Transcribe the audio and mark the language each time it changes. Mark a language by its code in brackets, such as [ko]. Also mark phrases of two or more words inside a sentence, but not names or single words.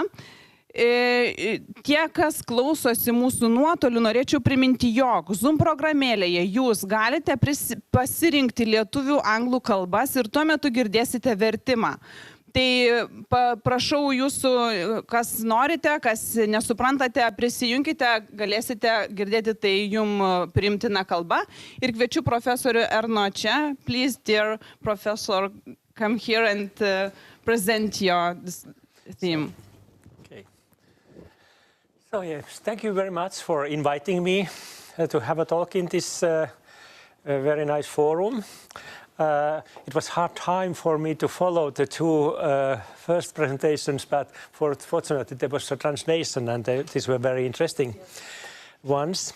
[lt] Tie, kas klausosi mūsų nuotoliu, norėčiau priminti, jog Zoom programėlėje jūs galite pasirinkti lietuvių, anglų kalbas ir tuo metu girdėsite vertimą. Tai prašau jūsų, kas norite, kas nesuprantate, prisijunkite, galėsite girdėti tai jums priimtina kalba. Ir kviečiu profesorių Erno čia. [en] Please, dear professor, come here and present your theme. Okay. So yes, thank you very much for inviting me to have a talk in this very nice forum. It was a hard time for me to follow the two first presentations, but fortunately there was a translation and these were very interesting ones.